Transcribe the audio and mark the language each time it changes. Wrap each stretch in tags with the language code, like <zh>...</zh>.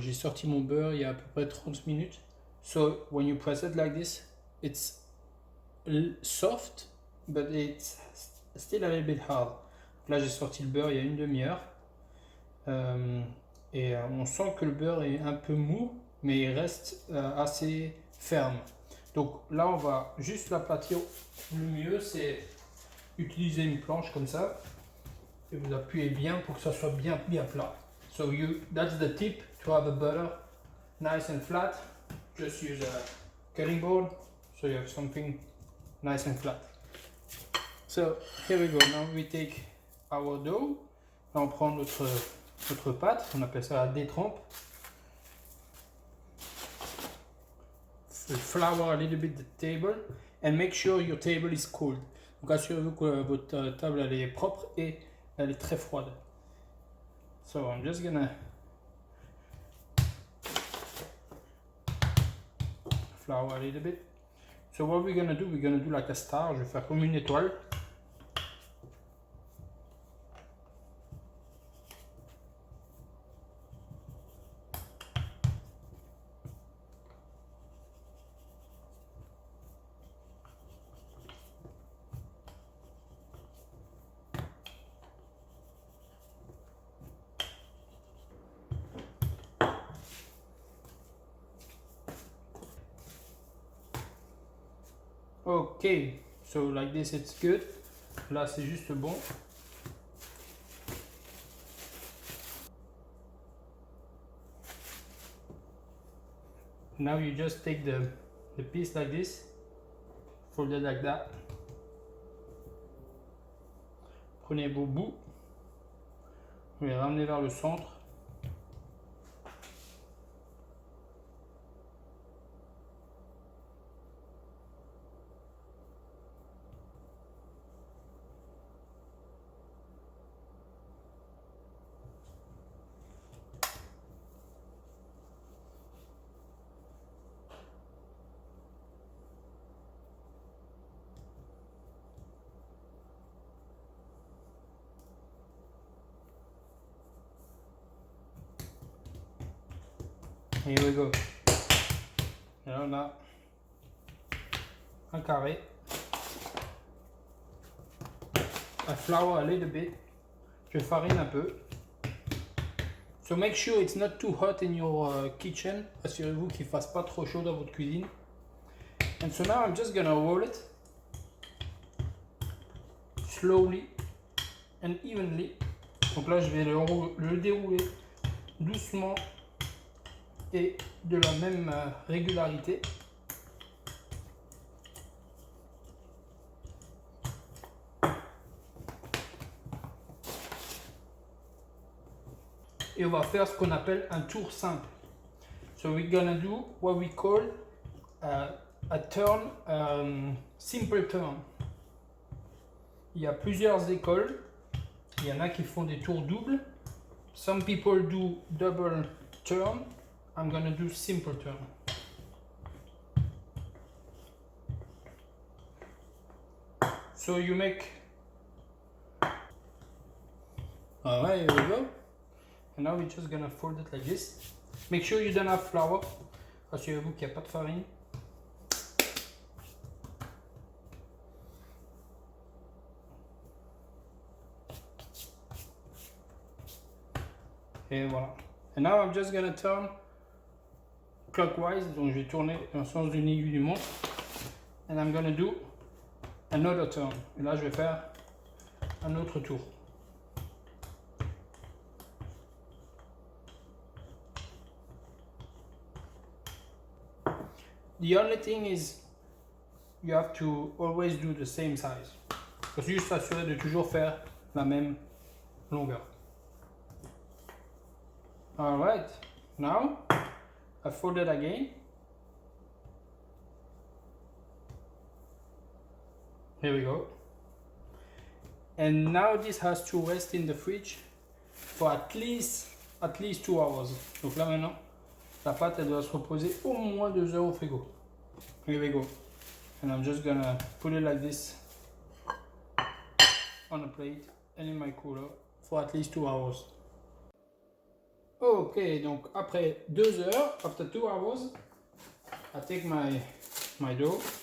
<fr>J'ai sorti mon beurre il y a à peu près 30 minutes.</fr> <en>So when you press it like this, it's soft, but it's still a little bit hard.</en> <fr>Là, j'ai sorti le beurre il y a une demi-heure. Et on sent que le beurre est un peu mou, mais il reste assez ferme. Donc là, on va juste l'aplatir. Le mieux, c'est utiliser une planche comme ça et vous appuyez bien pour que ça soit bien plat.</fr> <en>So that's the tip to have the butter nice and flat. Just use a cutting board so you have something nice and flat. So here we go. Now we take our dough.</en> <fr>Là, on prend notre pâte. On appelle ça la détrempe.</fr> <en>Flour a little bit the table and make sure your table is cold.</en> <fr>Donc assurez-vous que votre table elle est propre et elle est très froide.</fr> <en>So I'm just gonna flour a little bit. So what we're gonna do like a star.</en> <fr>Je vais faire comme une étoile.</fr> <en>Ok, so like this it's good.</en> <fr>Là c'est juste bon.</fr> <en>Now you just take the piece like this, fold it like that.</en> <fr>Prenez vos bouts, vous les ramenez vers le centre.</fr> <en>Here we go.</en> <fr>Et là on a un carré.</fr> <en>I flour a little bit.</en> <fr>Je farine un peu.</fr> <en>So make sure it's not too hot in your kitchen.</en> <fr>Assurez-vous qu'il ne fasse pas trop chaud dans votre cuisine.</fr> <en>And so now I'm just gonna roll it slowly and evenly.</en> <fr>Donc là je vais le dérouler doucement et de la même régularité. Et on va faire ce qu'on appelle un tour simple.</fr> <en>So we're gonna do what we call a turn, simple turn.</en> <fr>Il y a plusieurs écoles. Il y en a qui font des tours doubles.</fr> <en>Some people do double turn. I'm gonna do simple turn. So you make. Alright, here we go. And now we're just gonna fold it like this. Make sure you don't have flour.</en> <fr>Assurez-vous qu'il n'y a pas de farine. Et voilà.</fr> <en>And now I'm just gonna turn clockwise.</en> <fr>Donc je vais tourner dans le sens d'une aiguille du montre.</fr> <en>And I'm gonna do another turn.</en> <fr>Et là je vais faire un autre tour.</fr> <en>The only thing is you have to always do the same size.</en> <fr>Faut juste s'assurer de toujours faire la même longueur.</fr> <en>Alright, now I fold it again. Here we go. And now this has to rest in the fridge for at least 2 hours.</en> <fr>Donc là maintenant, la pâte elle doit se reposer au moins 2 heures au frigo.</fr> <en>Here we go. And I'm just gonna put it like this on a plate and in my cooler for at least 2 hours.</en> <fr>Ok, donc après 2 heures,</fr> <en>after 2 hours, I take my dough.</en>